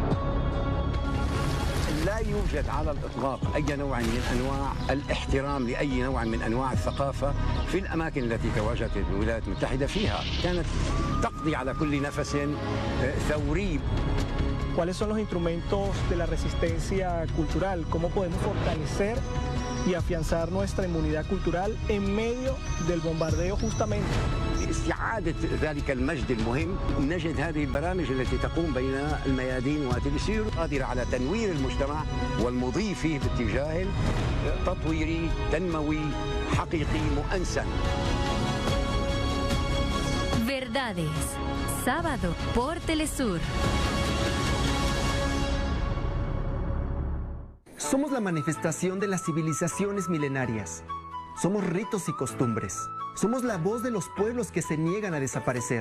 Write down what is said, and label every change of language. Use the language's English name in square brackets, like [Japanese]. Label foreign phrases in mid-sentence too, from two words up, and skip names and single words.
[Arabic] لا يوجد على الإطلاق أي نوع من أنواع الاحترام لأي نوع من أنواع الثقافة في الأماكن التي تواجدت الولايات المتحدة فيها. كانت تقضي على كل نفس ثوري. [Spanish] ¿Cuáles son los instrumentos de la resistencia cultural? ¿Cómo podemos fortalecer y afianzar nuestra inmunidad cultural en medio del bombardeo justamente? [Arabic] لاستعادة ذلك المجد المهم نجد هذه البرامج التي تقوم بين الميادين وتلسير قادرة على تنوير المجتمع والمضي فيه باتجاه تطويري تنموي حقيقي مؤنسا. [Spanish] Verdades, sábado por Telesur. Somos la manifestación de las civilizaciones milenarias. Somos ritos y costumbres. Somos la voz de los pueblos que se niegan a desaparecer.